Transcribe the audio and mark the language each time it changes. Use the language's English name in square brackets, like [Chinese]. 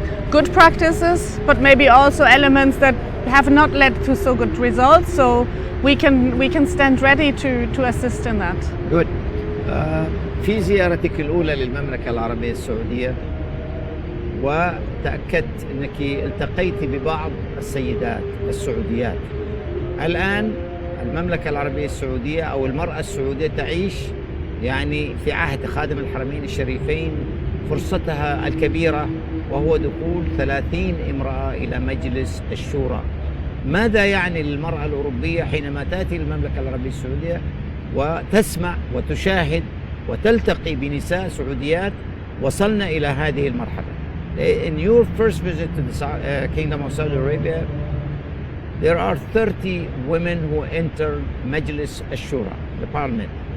[English] Good practices, but maybe also elements that have not led to so good results. So we can stand ready to assist in that. [Arabic] Good. في زيارتك الأولى للمملكة العربية السعودية وتأكدت أنك التقيت ببعض السيدات السعوديات. الآن المملكة العربية السعودية أو المرأة السعودية تعيش يعني في عهد خادم الحرمين الشريفين فرصتها الكبيرة، وهو دخول 30 امرأة إلى مجلس الشورى. ماذا يعني للمرأة الأوروبية حينما تأتي المملكة العربية السعودية وتسمع وتشاهد وتلتقي بنساء سعوديات وصلنا إلى هذه المرحلة؟ [English] In your first visit to the Kingdom of Saudi Arabia, there are 30 women who entered Majlis al-Shura, the parliament.